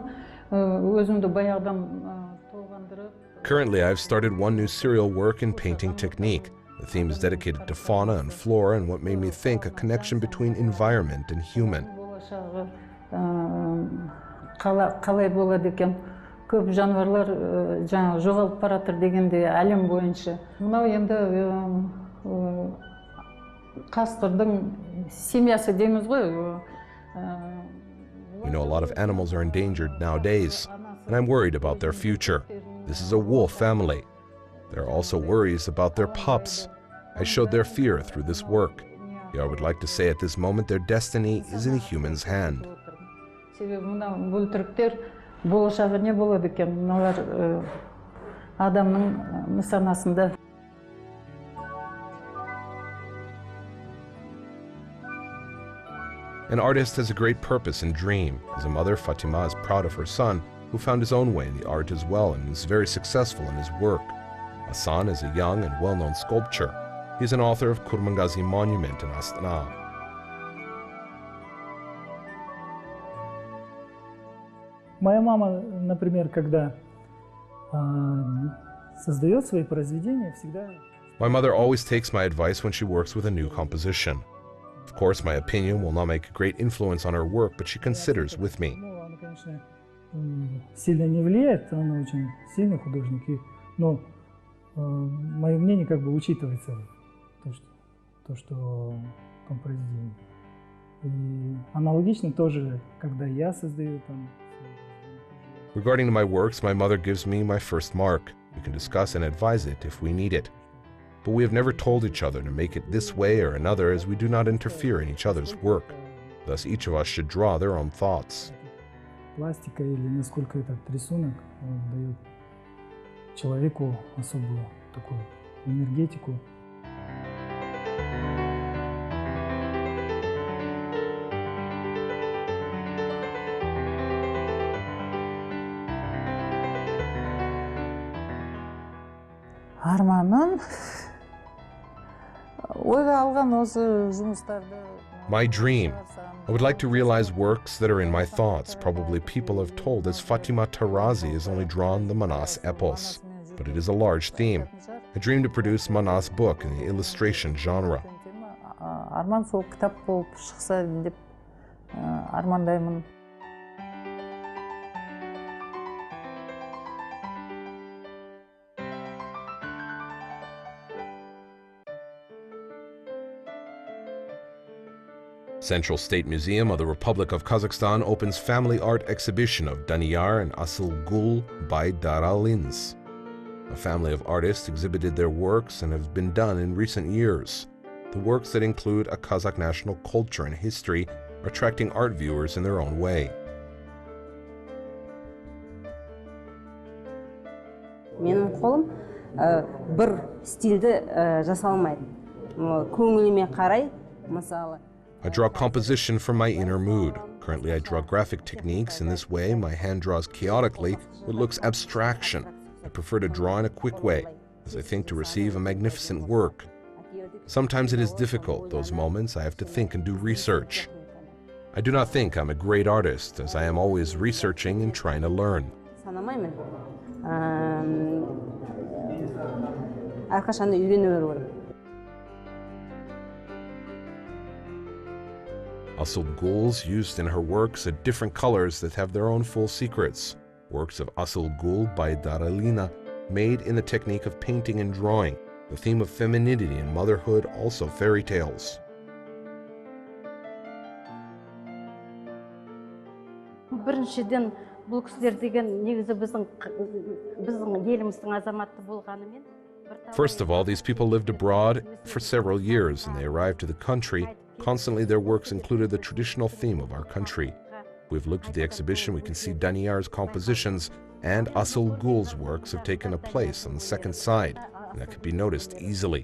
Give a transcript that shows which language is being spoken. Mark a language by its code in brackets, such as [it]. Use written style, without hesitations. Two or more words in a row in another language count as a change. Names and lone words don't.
[kk] Өзімді баяғыдан толғандырып. [en] Currently, I've started one new serial work in painting technique. The theme is dedicated to fauna and flora and what made me think a connection between environment and human. [kk] Болашағы қалай болады екен? Көп жануарлар жаңа жоғалып баратыр дегенде әлем бойынша. Мынау енді қасқырдың семьясы дейміз ғой. [en] We know a lot of animals are endangered nowadays, and I'm worried about their future. This is a wolf family. There are also worries about their pups. I showed their fear through this work. I would like to say at this moment their destiny is in a human's hand. [kk] Себебі мына бөлтіріктер болашағы не болады екен? Мыналар адамның нысанасында. [en] An artist has a great purpose and dream. As a mother, Fatima is proud of her son, who found his own way in the art as well and is very successful in his work. Hassan is a young and well-known sculptor. He is an author of Kurmangazi Monument in Astana. [ru] Моя мама, например, когда создает свои произведения, всегда... [en] My mother always takes my advice when she works with a new composition. Of course, my opinion will not make a great influence on her work, but she considers with me. [ru] Она, конечно, сильно не влияет, она очень сильный художник, но мое мнение как бы учитывается то, что в том произведении. И аналогично тоже, когда я создаю там... [en] Regarding my works, my mother gives me my first mark. We can discuss and advise it if we need it. But we have never told each other to make it this way or another, as we do not interfere in each other's work. Thus, each of us should draw their own thoughts. [ru] Пластика или насколько этот рисунок дает человеку особую такую энергетику. [kk] Арманым ойға алған осы жұмыстарды. [en] My dream. I would like to realize works that are in my thoughts. Probably people have told as Fatima TARAZI has only drawn the Manas epos, but it is a large theme. I dream to produce Manas book in the illustration genre. [kk] Арман сол кітап болып шықса деп армандаймын. [en] Central State Museum of the Republic of Kazakhstan opens family art exhibition of Daniyar and Asılgul by Daralins. A family of artists exhibited their works and have been done in recent years. The works that include a Kazakh national culture and history are attracting art viewers in their own way. [kk] Менің қолым бір стильді жасалмайды. Көңіліме қарай, мысалы. [en] I draw composition from my inner mood. Currently, I draw graphic techniques. In this way, my hand draws chaotically what looks abstraction. I prefer to draw in a quick way, as I think to receive a magnificent work. Sometimes it is difficult. Those moments I have to think and do research. I do not think I'm a great artist, as I am always researching and trying to learn. [kk] Санамаймын. Әрқашан да үйрене беру керек. [en] Asıl Gul's used in her works are different colors that have their own full secrets. Works of Asıl Gul by Daralina, made in the technique of painting and drawing, the theme of femininity and motherhood, also fairy tales. [kk] Біріншіден бұл кісілер деген негізі біздің еліміздің азаматы болғанымен. [en] First of all, these people lived abroad for several years and they arrived to the country. Constantly their works included the traditional theme of our country. If we've looked at the exhibition, we can see Daniyar's compositions and Asıl Gul's works have taken a place on the second side, and that can be noticed easily.